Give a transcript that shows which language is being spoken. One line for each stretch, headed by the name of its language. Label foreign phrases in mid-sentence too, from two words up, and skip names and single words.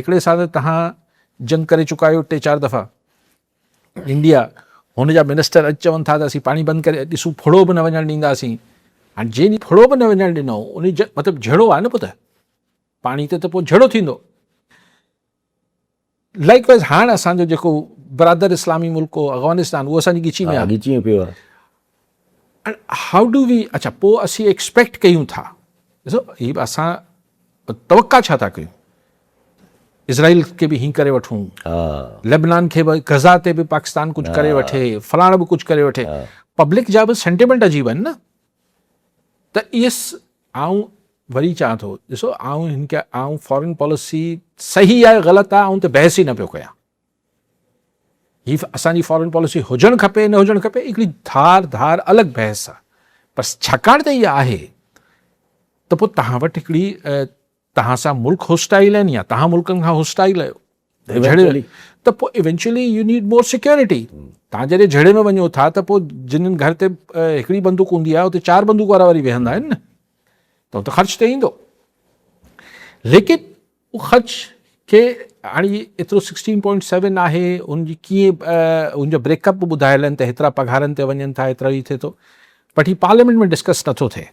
Sindhi: हिकिड़े साल तव्हां जंग करे चुका आहियो 3-4 दफ़ा। इंडिया हुन जा मिनिस्टर अॼु चवनि था त असीं पाणी बंदि करे ॾिसूं, फुड़ो बि न वञणु ॾींदासीं। हाणे जंहिं ॾींहुं फुड़ो बि न वञणु ॾिनो उन मतिलबु झेड़ो आहे न पुट, पाणी ते त पोइ झेड़ो थींदो। लाइकवाइज़ हाणे असांजो जेको बरादर इस्लामी मुल्क हो अफ़गानिस्तान, उहो असांजी ॻिची में आहे। ॻिची पियो आहे।
English: how do we,
Sindhi: अच्छा पोइ असीं एक्सपेक्ट कयूं था, ॾिसो हीअ बि असां तवका छा था कयूं, इज़राइल खे बि हीअं करे वठूं, लेबनान खे बि, गज़ा ते बि पाकिस्तान कुझु करे वठे, फलाणो बि कुझु करे वठे। पब्लिक जा बि सेंटिमेंट अजीब आहिनि न। त इहे आऊं वरी चवां थो, ॾिसो आऊं
English: foreign policy
Sindhi: सही आहे ग़लति आहे आऊं त बहस ई न पियो कयां। हीअ असांजी
English: foreign policy
Sindhi: हुजणु खपे न हुजणु खपे, हिकिड़ी धार अलॻि बहस आहे। पर छाकाणि त इहा आहे त पोइ तव्हां वटि हिकिड़ी तव्हां सां मुल्क होस्टाइल आहिनि या तव्हां मुल्कनि खां होस्टाइल आहियो, त पोइ इवेंचुअली
English: you need more security.
Sindhi: तव्हां जॾहिं झेड़े में वञो था त पोइ जिन्हनि घर ते हिकिड़ी बंदूक हूंदी आहे उते 4 बंदूक वारा वरी वेहंदा आहिनि न, त उहो त ख़र्च ते ईंदो। लेकिन उहो ख़र्च खे हाणे एतिरो 16.7 आहे, उनजी कीअं उनजो ब्रेकअप बि ॿुधायल आहिनि त हेतिरा पघारनि ते वञनि था, हेतिरा ई थिए थो, बट हीउ पार्लियामेंट में डिस्कस नथो थिए।